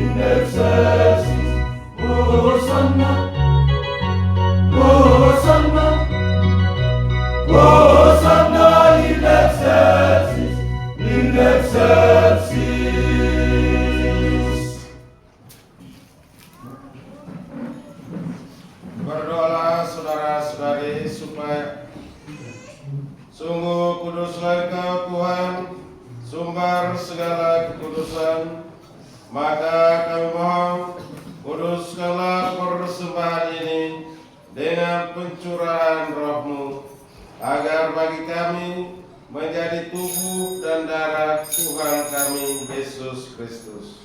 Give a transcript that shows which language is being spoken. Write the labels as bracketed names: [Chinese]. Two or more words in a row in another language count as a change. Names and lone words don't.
[Latin] excelsis, Hosanna, Hosanna, Hosanna in excelsis, in excelsis. [Indonesian] Berdoalah saudara-saudari supaya sungguh kuduslah Engkau Tuhan, sumber segala kekudusan. Maka kami mohon, kuduskanlah persembahan ini dengan pencurahan Roh-Mu, agar bagi kami menjadi tubuh dan darah Tuhan kami Yesus Kristus.